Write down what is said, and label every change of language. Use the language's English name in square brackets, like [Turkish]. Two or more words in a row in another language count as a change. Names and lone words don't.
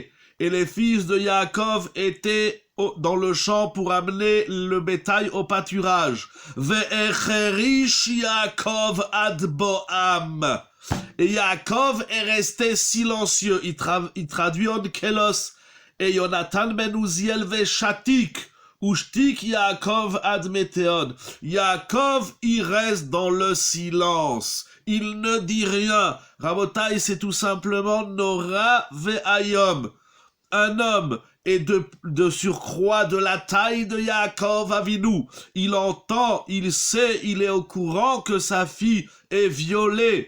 [French] Et les fils de Yaakov étaient dans le champ pour amener le bétail au pâturage. [Hebrew] והחריש יעקב עד בואם. [French] Et Yaakov est resté silencieux. Il traduit en Kelos. Et Jonathan ben Uziel ve'shatik. [Aramaic] ושתיק יעקב עד מיתיהון. [French] Yaakov, il reste dans le silence. Il ne dit rien. Rabotai, c'est tout simplement [Hebrew] נורא ואיום. [French] Un homme est de surcroît de la taille de [Hebrew] יעקב אבינו. [French] Il entend, il sait, il est au courant que sa fille est violée.